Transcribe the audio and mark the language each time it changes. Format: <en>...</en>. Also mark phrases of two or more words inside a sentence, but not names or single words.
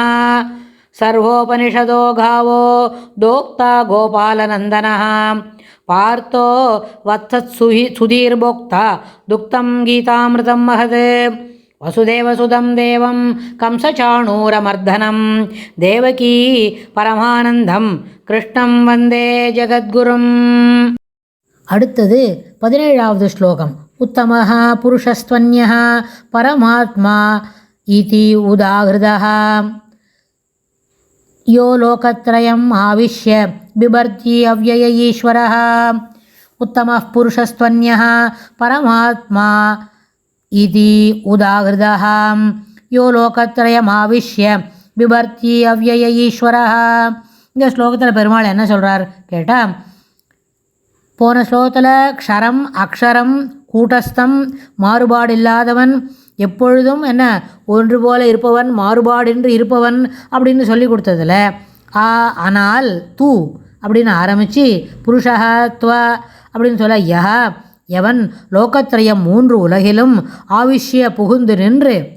<sa>सर्वोपनिषदो गावो दोक्ता गोपालनन्दनः पार्थो वत्सत्सुधीर्भोक्ता दुक्तं गीतामृतं महत्। वसुदेवसुतं देवं कंसचाणूरमर्दनं देवकी परमानन्दं कृष्णं वन्दे जगद्गुरुम्।</sa> <ta>அடுத்தது 17வது ஸ்லோகம்.</ta> <sa>उत्तमः पुरुषस्त्वन्यः परमात्मा इति उदाहृतः यो लोकत्रयम् आविश्य बिभर्ति अव्यय ईश्वरः। उत्तमः पुरुषस्त्वन्यः परमात्मा इति उदाहृतः यो लोकत्रयम् आविश्य बिभर्ति अव्यय ईश्वरः.</sa> <ta>இந்த ஸ்லோகத்தில் பெருமாள் என்ன சொல்கிறார் கேட்டால், போன ஸ்லோகத்தில் க்ஷரம் அக்ஷரம் கூட்டஸ்தம் மாறுபாடு இல்லாதவன் எப்பொழுதும் என்ன ஒன்று போல இருப்பவன் மாறுபாடின்றி இருப்பவன் அப்படின்னு சொல்லி கொடுத்ததில் ஆனால் தூ அப்படின்னு ஆரம்பித்து புருஷः துவ அப்படின்னு சொல்ல எவன் லோகத்ரயம் மூன்று உலகிலும் ஆவிஷ்ய புகுந்து நின்று,</ta>